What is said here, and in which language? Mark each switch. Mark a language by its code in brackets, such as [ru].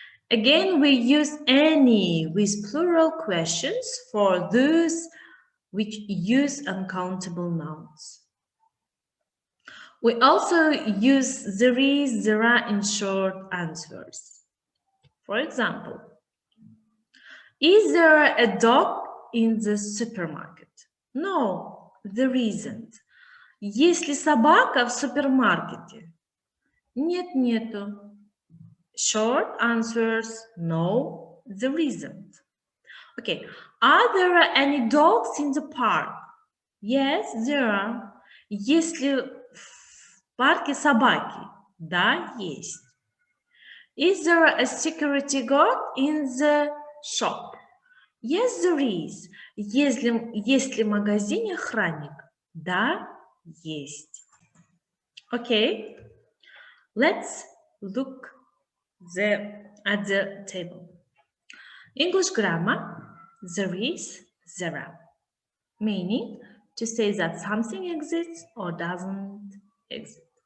[en] Again, we use any with plural questions for those which use uncountable nouns. We also use there is, there are in short answers. For example, is there a dog in the supermarket? No, there isn't. [ru] Есть ли собака в супермаркете? Нет, нету. [en] Short answers, no, there isn't. Okay, are there any dogs in the park? Yes, there are. [ru] Есть ли в парке собаки? Да, есть. [en] Is there a security guard in the shop? Yes, there is. [ru] Есть ли в магазине охранник? Да, есть. [en] Okay, let's look at the table. English grammar, there is, there are. Meaning to say that something exists or doesn't exist.